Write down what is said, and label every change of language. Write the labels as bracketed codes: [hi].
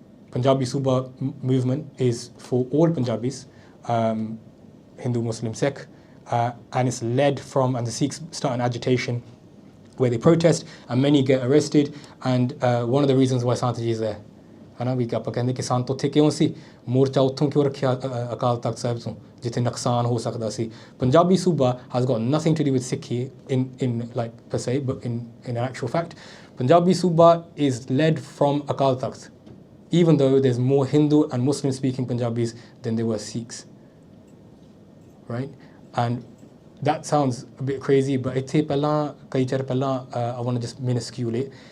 [en] Punjabi Suba movement is for all Punjabis, Hindu, Muslim, Sikh, and it's led from, and the Sikhs start an agitation where they protest and many get arrested, and one of the reasons why Sant ji is there. [pa] ਹਨਾ ਵੀ ਆਪਾਂ ਕਹਿੰਦੇ ਕਿ ਸੰਤ ਉੱਥੇ ਕਿਉਂ ਸੀ, ਮੋਰਚਾ ਉੱਥੋਂ ਕਿਉਂ ਰੱਖਿਆ ਅਕਾਲ ਤਖਤ ਸਾਹਿਬ ਤੋਂ ਜਿੱਥੇ ਨੁਕਸਾਨ ਹੋ ਸਕਦਾ ਸੀ. [en] Punjabi Suba has got nothing to do with Sikhi in like per se, but in actual fact, Punjabi Suba is led from Akal Takht, even though there's more Hindu and Muslim speaking Punjabis than there were Sikhs, right? And that sounds a bit crazy, but [pa] ਇੱਥੇ ਪਹਿਲਾਂ ਕਈ ਚਿਰ ਪਹਿਲਾਂ [en] I want to just minuscule it.